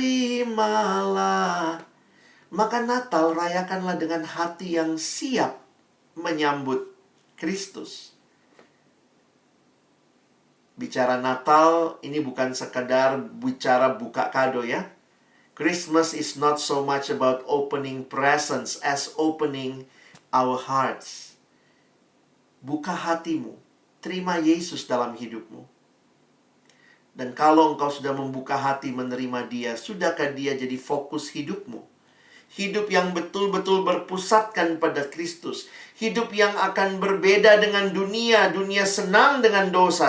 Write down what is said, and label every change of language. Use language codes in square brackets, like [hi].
[id] Terimalah. Maka Natal rayakanlah dengan hati yang siap menyambut Kristus. Bicara Natal ini bukan sekadar bicara buka kado ya. [en] Christmas is not so much about opening presents as opening our hearts. [id] Buka hatimu, terima Yesus dalam hidupmu. Dan kalau engkau sudah membuka hati menerima Dia, sudahkah Dia jadi fokus hidupmu? Hidup yang betul-betul berpusatkan pada Kristus. Hidup yang akan berbeda dengan dunia. Dunia senang dengan dosa.